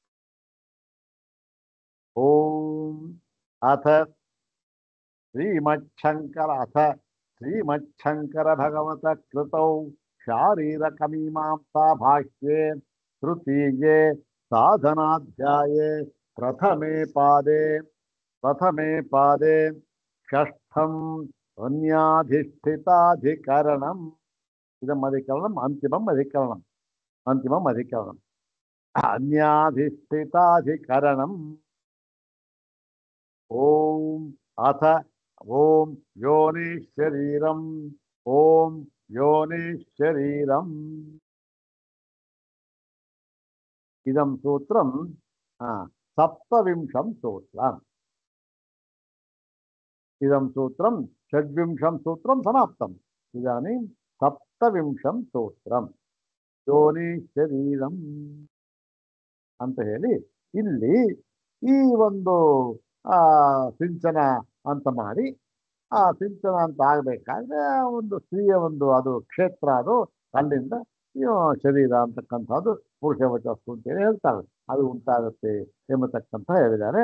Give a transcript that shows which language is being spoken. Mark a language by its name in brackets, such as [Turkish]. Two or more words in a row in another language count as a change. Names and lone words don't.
[Sanskrit] ಓಂ ಅಥ ಶ್ರೀಮಚ್ಛಂಕರ ಭಗವತ ಕೃತೌ ಶಾರೀರಕಮೀಮಾಂಸಾ ಭಾಷ್ಯೆ ತೃತೀಯೇ ಸಾಧನಾಧ್ಯಾಯೇ ಪ್ರಥಮೇ ಪಾದೆ ಷಷ್ಠಂ ಅನ್ಯಾಧಿಷ್ಠಿತಾಧಿಕರಣಂ. ಇದಂ ಅಧಿಕರಣಂ ಅಂತಿಮಂ ಅಧಿಕರಣಂ ಅನ್ಯಾಧಿಷ್ಠಿತಾಧಿಕರಣಂ. ಓಂ ಅಥ ಓಂ ಯೋನಿಶರೀರಂ, ಓಂ ಯೋನಿಶರೀರಂ. ಇದಂ ಸೂತ್ರಂ ಸಪ್ತವಿಂಶಂ ಸೂತ್ರಂ. ಇದಂ ಸೂತ್ರಂ ಷಡ್ವಿಂಶಂ ಸೂತ್ರಂ ಸಮಾಪ್ತಂ. ಇದಾनीं ಸಪ್ತವಿಂಶಂ ಸೂತ್ರಂ ಯೋನಿ ಶರೀರಂ [Kannada] ಅಂತ ಹೇಳಿ ಇಲ್ಲಿ ಈ ಒಂದು ಸಿಂಚನ ಅಂತ ಮಾಡಿ ಆ ಸಿಂಚನ ಅಂತ ಆಗ್ಬೇಕಾದ್ರೆ ಒಂದು ಸ್ತ್ರೀಯ ಒಂದು ಅದು ಕ್ಷೇತ್ರ, ಅದು ಅಲ್ಲಿಂದ ಇವು ಶರೀರ ಅಂತಕ್ಕಂಥದ್ದು ಪುರುಷ ವಚಸ್ಸು ಅಂತೇಳಿ ಹೇಳ್ತಾರೆ, ಅದು ಉಂಟಾಗುತ್ತೆ ಎಂಬತಕ್ಕಂಥ ಹೇಳಿದ್ದಾರೆ.